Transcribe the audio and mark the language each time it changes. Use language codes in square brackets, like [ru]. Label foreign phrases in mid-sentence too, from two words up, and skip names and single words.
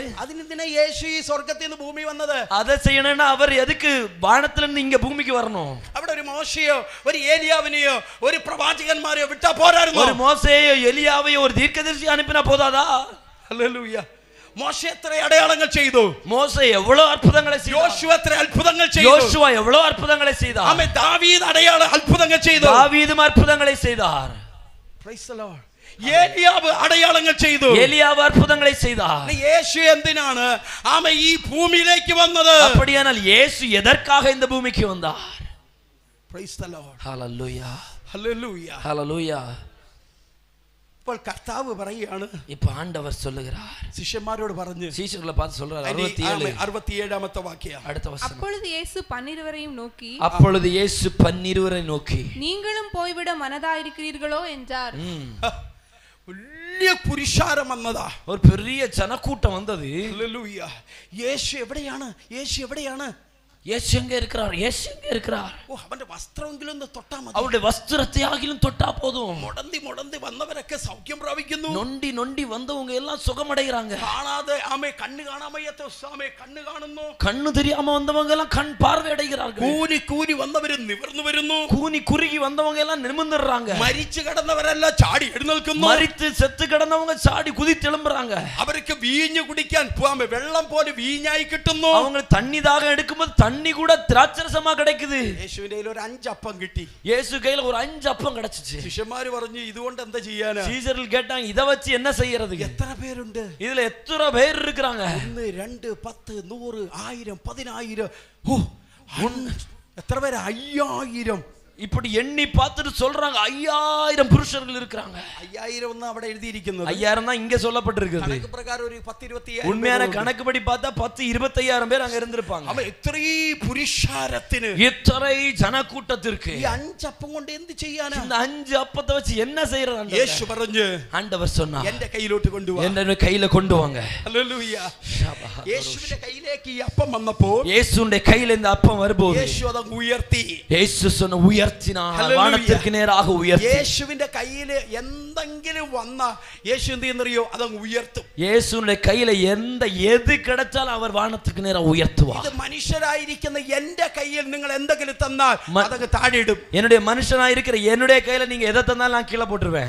[ml] അതിനെന്തിനാ യേശു ഈ സ്വർഗ്ഗത്തിൽ നിന്ന് ഭൂമി വന്നത്? [ta] அதை செய்யணும்னா அவர் எதுக்கு வானத்துல இருந்து இங்க பூமிக்கு வரணும்? [ml] അവിടെ ഒരു മോശയോ ഒരു ഏലിയാവിനെയോ ഒരു പ്രവാചകന്മാരെയോ വിട്ടാ പോരായിരുന്നോ? [ta] ஒரு மோசேயோ எலியாவையோ ஒரு தீர்க்கதரிசி அனுப்பினா போதாதா? [ml] ഹല്ലേലൂയ. മോശ എത്ര അടയാളങ്ങൾ ചെയ്തു? [ta] மோசே எவ்வளவு அற்புதங்களை செய்தார். [ml] യോശുവ എത്ര അത്ഭുതങ്ങൾ ചെയ്തു? [ta] யோசுவா எவ்வளவு அற்புதங்களை செய்தார். [ml] ആമേൻ. ദാവീദ് അടയാളങ്ങൾ ചെയ്തു. [ta] தாவீதும் அற்புதங்களை செய்தார். [en] Praise the Lord. [ml] ഏലിയാവ് അടയാളങ്ങൾ ചെയ്തു. [ta] எலியாവ് அற்புதங்களை செய்தார். [ml] യേശു എന്തിനാണ് ആമേൻ ഈ ഭൂമിയിലേക്ക് വന്നത്? [ta] அப்படியானால் இயேசு எதற்காக இந்த பூமிக்கு வந்தார்? [en] Praise the Lord. [ta] ஹalleluya [ml] ഹല്ലേലൂയ. [ta] ஹalleluya. [ml] അപ്പോൾ കർത്താവ് പറയുകയാണ്, [ta] இப்ப ஆண்டவர் சொல்லுகிறார், [ml] ശിഷ്യന്മാരോട് പറഞ്ഞു, [ta] சீஷர்களை பார்த்து சொல்றார். [ml] 67ാമത്തെ വാക്യം [ta] அடுத்த வசனம். அப்பொழுது இயேசு 12 நோக்கி, அப்பொழுது இயேசு 12 நோக்கி, நீங்களும் போய்விட மனதாயிருக்கிறீர்களோ என்றார். [ml] വലിയ പുരുഷാരം വന്നതാ. [ta] ஒரு பெரிய ஜனக்கூட்டம் வந்தது. [ml] ഹല്ലേലൂയ. യേശു എവിടെയാണ്? യേശു എവിടെയാണ്? [ta] இயேசு எங்க இருக்கிறார்? இயேசு எங்க இருக்கிறார்? [ml] ഓ, അവന്റെ വസ്ത്രമെങ്കിലും ഒന്ന് തൊട്ടാ മതി. [ta] அவருடைய வஸ்திரத்தை ஆகிலும் தொட்டா போதும். [ml] മുടന്തി വന്നവരൊക്കെ സൗഖ്യം പ്രാപിക്കുന്നു. [ta] நொண்டி நொண்டி வந்தவங்க எல்லாம் சுகமடைகிறாங்க. [ml] കാണാതെ ആമേ കണ്ണ് കാണാമയ്യത്തെ ആമേ കണ്ണ് കാണുന്നു. [ta] கண்ணு தெரியாம வந்தவங்க எல்லாம் கண் பார்வை அடைகிறார்கள். [ml] കൂനി വന്നവര് നിവർന്നു വരുന്നു. [ta] கூனி குறுகி வந்தவங்க எல்லாம் நிமிர்ந்துறாங்க. [ml] മരിച്ചു കിടന്നവരെല്ലാം ചാടി എഴുന്നേൽക്കുന്നു. [ta] மரித்து செத்து கிடந்தவங்க சாடி குதித்து எழும்புறாங்க. [ml] അവർക്ക് വീഞ്ഞു കുടിക്കാൻ വെള്ളം പോലെ വീഞ്ഞായി കിട്ടുന്നു. [ta] அவங்க தண்ணி தாகம் எடுக்கும்போது தண்ணி கூட திராட்சரசமா கிடைக்குது. [ml] യേശുവിന്റെ കയ്യിൽ ഒരു 5 അപ്പം കിട്ടി. [ta] இயேசு கையில ஒரு 5 அப்பம் கிடைச்சிச்சு. [ml] ശിഷ്യന്മാര് പറഞ്ഞു, ഇതുകൊണ്ട് എന്താ ചെയ്യാനാ? [ta] சீஷர்கள் கேட்டாங்க, இத வச்சு என்ன செய்யறது? [ml] എത്ര പേരുണ്ട് [ta] இதுல எத்தனை பேர் இருக்காங்க? [ml] 1 2 10 100 1000 10000 എത്ര പേര്? 5000. [ta] இப்படி எண்ணி பார்த்துட்டு சொல்றாங்க 5000 புருஷர்கள் இருக்காங்க. [ml] 5000 ஒன்னு അവിടെ എഴുതിയിരിക്കുന്നത്. [ta] 5000 தான் இங்க சொல்லப்பட்டிருக்குது. [ml] കണക്ക് പ്രകാരം ഒരു 10 25000. [ta] உண்மையான கணக்குப்படி பார்த்தா 10 25000 பேர் அங்க இருந்திருப்பாங்க. [ml] അവ ഇത്രയും പുരുഷാരത്തിന്, [ta] இத்தனை ஜனக்கூட்டத்திற்கு [ml] ഈ 5 അപ്പം കൊണ്ട് എന്ത് ചെയ്യാനാ? [ta] இந்த 5 அப்பத்தை வச்சு என்ன செய்யறது? [ml] യേശു പറഞ്ഞു, [ta] ஆண்டவர் சொன்னார், [ml] എന്റെ കയ്യിലോട്ട് കൊണ്ടുവാ. [ta] என்ன கையில கொண்டு வாங்க. [ml] ഹല്ലേലൂയ. യേശുവിന്റെ കയ്യിലേക്ക് ഈ അപ്പം വന്നപ്പോൾ, [ta] இயேசுவின் கையில இந்த அப்பம் வரும்போது [ml] യേശു അത് ഉയർത്തി. [ta] இயேசு சொன்ன உயர்த்தினார், வானத்திற்கு நேராக உயர்த்தி. [ml] യേശുവിന്റെ കയ്യിൽ എന്തെങ്കിലും വന്നാ യേശു എന്ത് ചെയ്യുന്നറിയോ? അതങ്ങ് ഉയർത്തും. [ta] இயேசுவின் கையில எது கிடைச்சாலும் அவர் வானத்துக்கு நேரா உயர்த்துவார். [ml] ഇത് മനുഷ്യരായിരിക്കുന്ന എന്റെ കയ്യിൽ നിങ്ങൾ എന്തെങ്കിലും തന്നാൽ അതങ്ങ് താഴെയിടും. [ta] என்னுடைய மனுஷனாய் இருக்கிற என்னுடைய கையில நீங்க எதை தந்தாலும் நான் கீழே போட்டுருவேன்.